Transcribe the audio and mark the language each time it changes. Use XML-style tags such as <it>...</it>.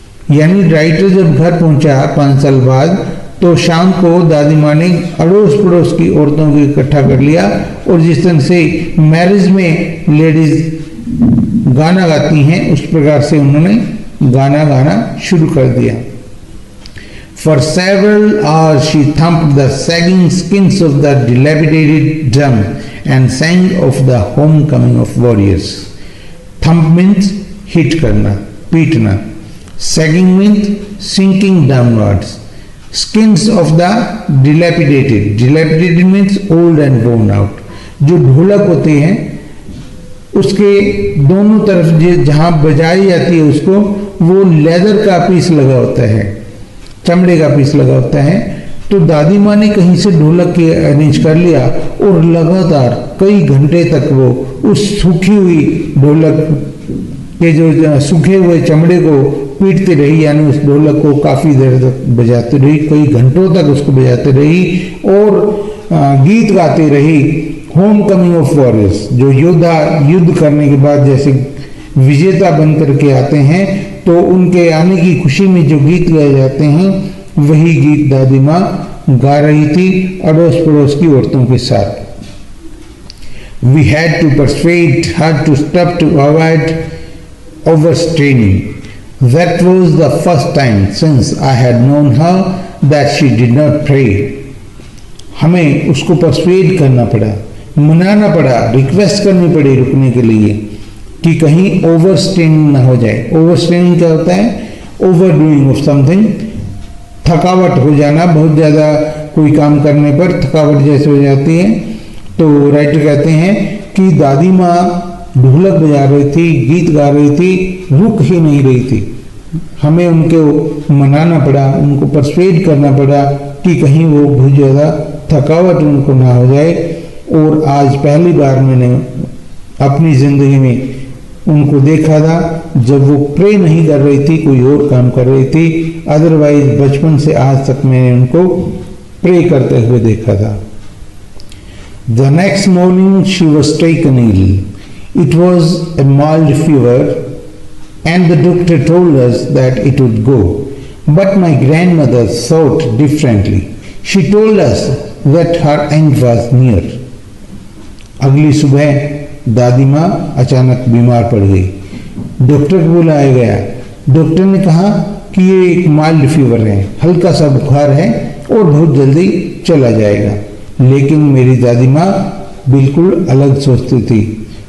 <hi>यानी राइटर जब घर पहुंचा 5 साल बाद, तो शाम को दादी माँ ने अड़ोस पड़ोस की औरतों को इकट्ठा कर लिया, और जिस तरह से मैरिज में लेडीज गाना गाती हैं उस प्रकार से उन्होंने गाना गाना शुरू कर दिया।</hi> <en>For several hours she thumped the sagging skins of the dilapidated drum and sang of the homecoming of warriors. Thump means hit</en> <hi>करना, पीटना.</hi> <en>Sagging means sinking downwards. Skins of the dilapidated. Dilapidated means old and worn out.</en> <hi>जो ढोलक होते हैं उसके दोनों तरफ जहाँ बजाई जाती है उसको, वो लेदर का पीस लगा होता है, चमड़े का पीस लगा होता है। तो दादी माँ ने कहीं से ढोलक के अरेंज कर लिया और लगातार कई घंटे तक वो उस सूखी हुई ढोलक के जो सूखे हुए चमड़े को पीटती रही, यानी उस ढोलक को काफी देर तक बजाती रही, कई घंटों तक उसको बजाती रही और गीत गाती रही।</hi> <en>homecoming of warriors,</en> <hi>जो योद्धा युद्ध करने के बाद जैसे विजेता बन करके आते हैं, तो उनके आने की खुशी में जो गीत गाए जाते हैं, वही गीत दादी माँ गा रही थी अड़ोस पड़ोस की औरतों के साथ।</hi> <en>We had to persuade her to stop to avoid overstraining. That was the first time since I had known her that she did not pray.</en> <hi>हमें उसको परsuade करना पड़ा, मनाना पड़ा, रिक्वेस्ट करनी पड़ी रुकने के लिए कि कहीं ओवर स्ट्रेनिंग ना हो जाए। ओवर स्ट्रेनिंग क्या होता है?</hi> <en>overdoing of something,</en> <hi>थकावट हो जाना, बहुत ज़्यादा कोई काम करने पर थकावट जैसे हो जाती है। तो राइटर कहते हैं कि दादी माँ ढोलक बजा रही थी, गीत गा रही थी, रुक ही नहीं रही थी। हमें उनको मनाना पड़ा, उनको परsuade करना पड़ा कि कहीं वो बहुत ज़्यादा थकावट उनको ना हो जाए। और आज पहली बार मैंने अपनी ज़िंदगी में उनको देखा था जब वो प्रे नहीं कर रही थी, कोई और काम कर रही थी। अदरवाइज बचपन से आज तक मैंने उनको प्रे करते हुए देखा था।</hi> <en>The next morning she was taken ill. It was a mild fever and the doctor told us that it would go. But my grandmother thought differently. She told us that her end was near.</en> <hi>अगली सुबह दादी माँ अचानक बीमार पड़ गई। Doctor को बुलाया गया। डॉक्टर ने कहा कि ये एक माइल्ड फीवर है, हल्का सा बुखार है और बहुत जल्दी चला जाएगा। लेकिन मेरी दादी माँ बिल्कुल अलग सोचती थी।</hi>